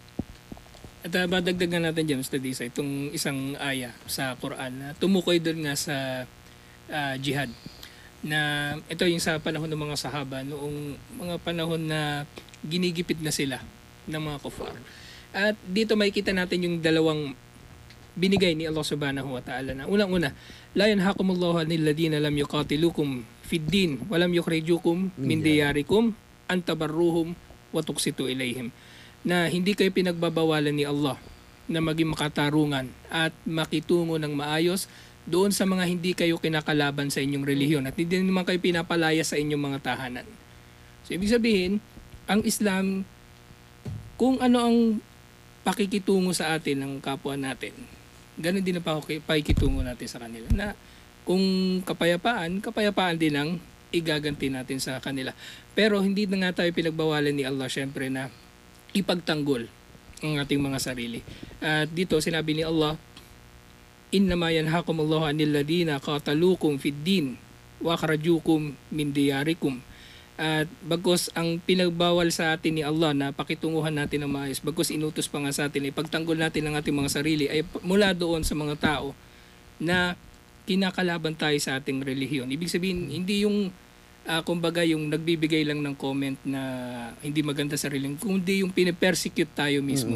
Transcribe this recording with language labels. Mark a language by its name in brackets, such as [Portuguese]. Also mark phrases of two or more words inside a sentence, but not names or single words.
[Filipino] At madagdagan natin dyan, Mr. Disa, itong isang aya sa Quran na tumukoy doon nga sa jihad. Na ito yung sa panahon ng mga sahaba, noong mga panahon na ginigipit na sila ng mga kufar. At dito makikita natin yung dalawang binigay ni Allah [Arabic] سبحانه وتعالى [Filipino] na unang-una, [Arabic] لا ينهاكم الله عن الذين لم يقاتلوكم في الدين ولم يخرجوكم من دياركم أن تبروهم وتقسطوا إليهم. [Filipino] Na hindi kayo pinagbabawalan ni Allah na maging makatarungan at makitungo ng maayos doon sa mga hindi kayo kinakalaban sa inyong relihiyon at hindi naman kayo pinapalaya sa inyong mga tahanan. So, ibig sabihin, ang Islam, kung ano ang pakikitungo sa atin ng kapwa natin, ganun din ang pakikitungo natin sa kanila. Na kung kapayapaan din ang igaganti natin sa kanila. Pero hindi na nga tayo pinagbawalan ni Allah, syempre, na ipagtanggol ang ating mga sarili. At dito, sinabi ni Allah, [Arabic] إنما ينهاكم الله عن الذين قاتلوكم في الدين وأخرجوكم من دياركم. [Filipino] At bagkus ang pinagbawal sa atin ni Allah na pakitunguhan natin ng maayos, bagkus inutos pa nga sa atin, ipagtanggol natin ang ating mga sarili ay mula doon sa mga tao na kinakalaban tayo sa ating relihiyon. Ibig sabihin, hindi yung kumbaga yung nagbibigay lang ng comment na hindi maganda sa relihiyon, kundi yung pinipersecute tayo mismo.